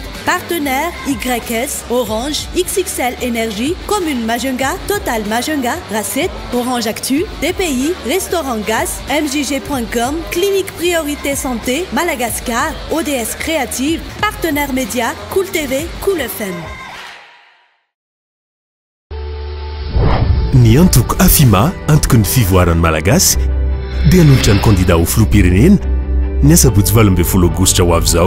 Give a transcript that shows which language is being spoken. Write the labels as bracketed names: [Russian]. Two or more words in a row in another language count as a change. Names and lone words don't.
[French] Partenaire, YS, Orange, XXL Énergie, Commune Majunga, Total Majunga, Racet, Orange Actu, DPI, Restaurant Gaz, MJG.com, Clinique Priorité Santé, Madagascar, ODS Créative, Partenaire Média, Cool TV, Cool FM. [Malagasy] Ny antoko afima antoko ny fivoaran'ny malagasy dia nolotra ny candidat ho filoham-pirenena ny asabotsy 12 aogositra ho avy izao.